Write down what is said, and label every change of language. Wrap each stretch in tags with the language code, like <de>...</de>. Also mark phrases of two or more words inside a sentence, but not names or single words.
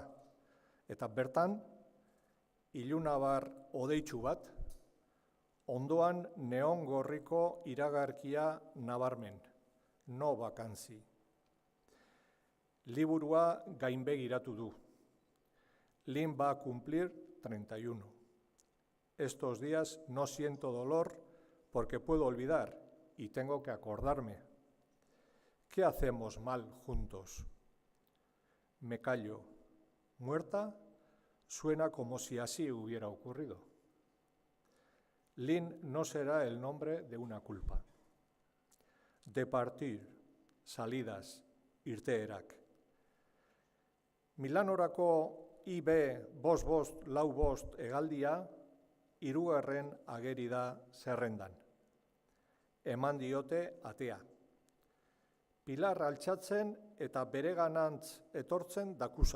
<eu>Eta bertan, ilunabar odeitsu bat, ondoan neon gorriko iragarkia nabarmen, no bakantzi. Liburua gainbegiratu du.</eu> <es>Lin va a cumplir 31. Estos días no siento dolor porque puedo olvidar y tengo que acordarme. ¿Qué hacemos mal juntos? Me callo. Muerta suena como si así hubiera ocurrido. Lin no será el nombre de una culpa. De partir, salidas,</es> <eu>irteerak. Milanorako IB 5-5 hegaldia, 3. ageri da zerrendan. Eman diote atea. Pilar altxatzen eta bereganantz etortzen dakusa.</eu>